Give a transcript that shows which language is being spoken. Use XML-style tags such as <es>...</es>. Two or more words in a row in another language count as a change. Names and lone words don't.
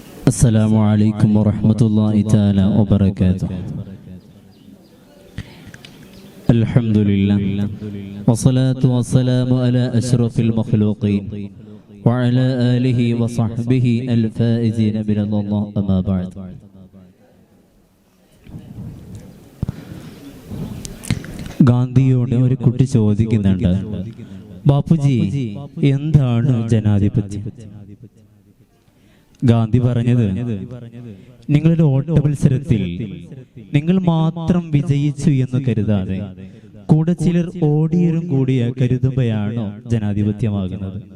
<ar>السلام عليكم ورحمة الله تعالى وبركاته. الحمد لله والصلاة والسلام على أشرف المخلوقين وعلى آله وصحبه الفائزين برضا الله. أما بعد.</ar> <ml>ഗാന്ധിയോട് ഒരു കുട്ടി ചോദിക്കുന്നുണ്ട്, ബാപ്പുജി എന്താണ് ജനാധിപത്യം? ഗാന്ധി പറഞ്ഞത്, നിങ്ങളുടെ ഓട്ട മത്സരത്തിൽ നിങ്ങൾ മാത്രം വിജയിച്ചു എന്ന് കരുതാതെ കൂടെ ചിലർ ഓടിയരും കൂടിയ കരുതുമ്പോഴാണോ ജനാധിപത്യമാകുന്നത്?</ml>